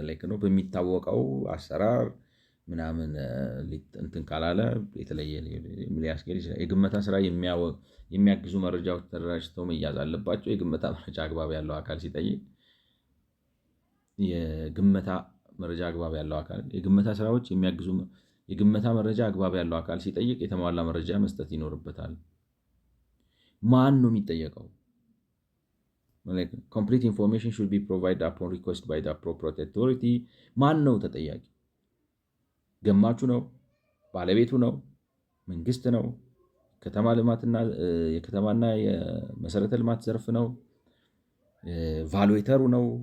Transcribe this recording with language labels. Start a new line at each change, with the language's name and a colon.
Amharic: ነው በሚታወቀው አሰራር ምናምን እንትን ካላለ የተለየ ሊያስኬድ ይችላል። የግመታ ስራ የሚያግዙ መረጃዎች ተደራጅተው መያዝ አለባቸው። የግመታ መረጃ አግባብ ያለው አካል ሲጠይቅ የግመታ መረጃ አግባብ ያለው አካል የግመታ ስራዎች የሚያግዙ የግመታ መረጃ አግባብ ያለው አካል ሲጠይቅ የተሟላ መረጃ መስጠት ይኖርበታል። ማን ነው የሚጠየቀው?
English: complete information should be provided upon request by the appropriate authority።
Amharic: ማን ነው ተጠያቂ? ገማቹ ነው? ባለቤቱ ነው? መንግስት ነው? ከተማ ልማትና የከተማና የመሰረተ ልማት ዘርፍ ነው? ቫሉዌተሩ ነው?